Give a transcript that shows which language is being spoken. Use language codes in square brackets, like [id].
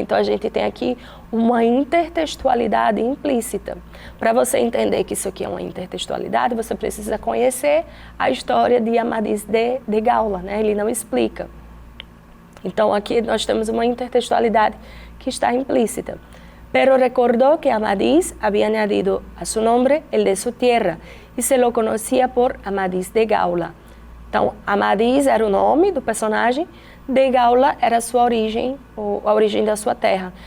[pt] Então a gente tem aqui uma intertextualidade implícita. Para você entender que isso aqui é uma intertextualidade, você precisa conhecer a história de Amadís de Gaula, né? Ele não explica. Então aqui nós temos uma intertextualidade que está implícita. [es] Pero recordó que Amadís había añadido a su nombre el de su tierra y se lo conocía por Amadís de Gaula. [pt] Então, Amadís era o nome do personagem, de Gaula era a sua origem, ou a origem da sua terra.